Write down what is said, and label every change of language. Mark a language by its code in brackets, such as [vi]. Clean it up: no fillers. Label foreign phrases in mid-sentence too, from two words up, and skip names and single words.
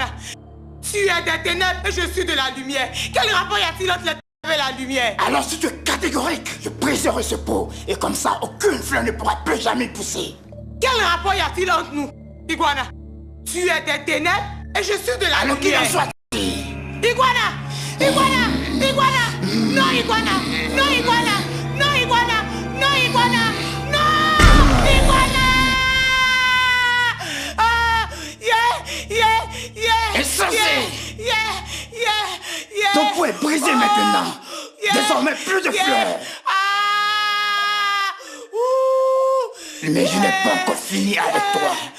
[fr] Tu es des ténèbres et je suis de la lumière. Quel rapport y a-t-il entre les ténèbres et la lumière? Alors si tu es catégorique, je briserai ce pot et comme ça, aucune fleur ne pourra plus jamais pousser. Quel rapport y a-t-il entre nous, Iguana? Tu es des ténèbres et je suis de la alors lumière. qu'il en soit. Iguana! Iguana! Iguana! Non, Iguana! Non, Iguana! Non, Iguana! Non, Iguana! Non! Iguana! Ah! Insensé! Yeah! Ton pot est brisé maintenant! Désormais, plus de fleurs! Ah! Ouh! Mais je n'ai pas encore fini avec toi!